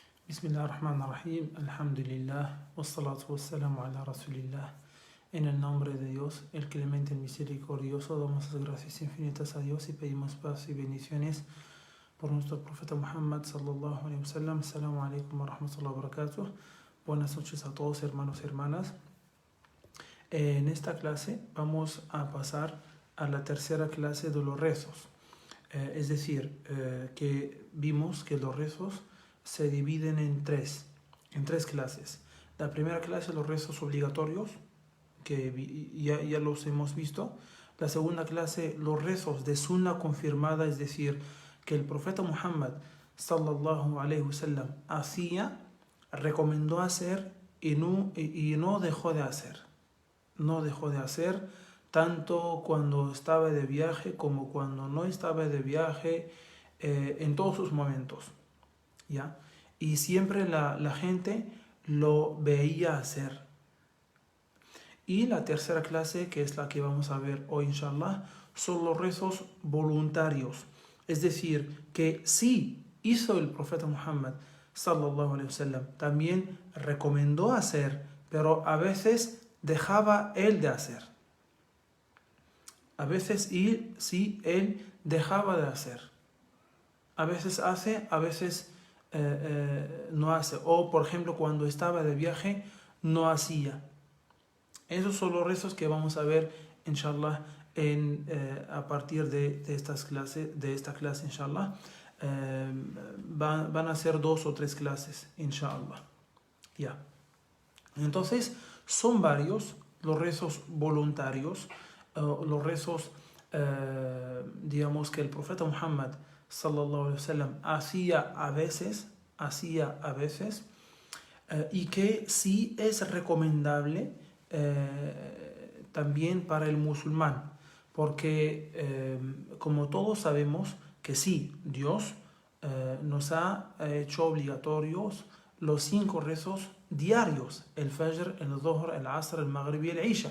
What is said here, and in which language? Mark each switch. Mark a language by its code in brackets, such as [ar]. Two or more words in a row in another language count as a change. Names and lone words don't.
[ar] بسم الله الرحمن الرحيم، الحمد لله، والصلاة والسلام على رسول الله. [es] En el nombre de Dios, el clemente, el misericordioso, damos las gracias infinitas a Dios y pedimos paz y bendiciones por nuestro profeta Muhammad [ar] صلى الله عليه وسلم. السلام عليكم ورحمة الله وبركاته. [es] Buenas noches a todos, hermanos y hermanas. En esta clase vamos a pasar a la tercera clase de los rezos. Es decir, que vimos que los rezos se dividen en tres clases. La primera clase, los rezos obligatorios, que ya los hemos visto. La segunda clase, los rezos de sunna confirmada, es decir, que el profeta Muhammad [ar] صلى الله عليه وسلم [es] hacía, recomendó hacer y no dejó de hacer. No dejó de hacer tanto cuando estaba de viaje como cuando no estaba de viaje, en todos sus momentos. ¿Ya? Y siempre la gente lo veía hacer. Y la tercera clase, que es la que vamos a ver hoy inshallah, son los rezos voluntarios. Es decir, que sí hizo el profeta Muhammad [ar] صلى الله عليه وسلم, [es] también recomendó hacer, pero a veces dejaba él de hacer. A veces sí él dejaba de hacer. A veces hace, a veces no hace. O por ejemplo, cuando estaba de viaje no hacía. Esos son los rezos que vamos a ver inshallah a partir de esta clase inshallah. Van a ser 2 o 3 clases inshallah. Ya. Entonces son varios los rezos voluntarios, los rezos digamos que el profeta Muhammad [ar] صلى الله عليه وسلم [es] hacía a veces, y que sí es recomendable también para el musulmán, porque como todos sabemos que sí, Dios nos ha hecho obligatorios los 5 rezos diarios: el Fajr, el Dhuhr, el Asr, el Maghrib y el Isha.